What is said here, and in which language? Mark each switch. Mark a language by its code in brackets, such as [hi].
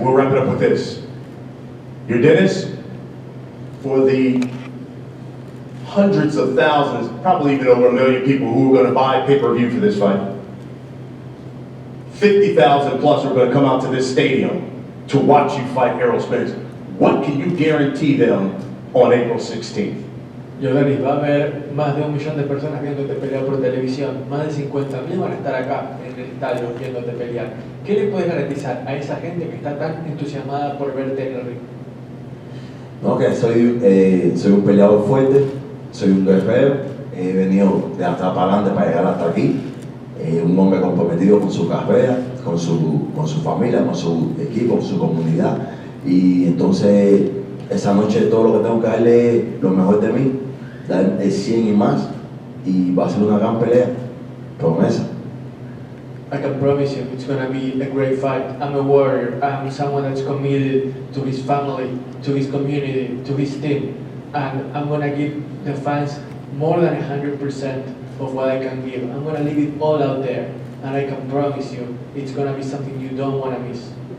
[en] We'll wrap it up with this. Yordenis, for the hundreds of thousands, probably even over 1 million people who are going to buy pay-per-view for this fight, 50,000 plus are going to come out to this stadium to watch you fight Errol Spence. What can you guarantee them on April 16th? [es] Yordenis, va a haber más de 1 millón de personas viéndote pelear por televisión. Más de 50.000 van a estar acá en el estadio viéndote pelear. ¿Qué le puedes garantizar a esa gente que está tan entusiasmada por verte en el ring? No, que soy un peleador fuerte, soy un guerrero, he venido de atrás para adelante para llegar hasta aquí, un hombre comprometido con su carrera, con su familia, con su equipo, con su comunidad, y entonces esa noche todo lo que tengo que darle es lo mejor de mí, dar el 100 y más, y va a ser una gran pelea, promesa. [en] I can promise you it's gonna be a great fight. I'm a warrior. I'm someone that's committed to his family, to his community, to his team. And I'm gonna give the fans more than 100% of what I can give. I'm gonna leave it all out there. And I can promise you it's gonna be something you don't wanna miss.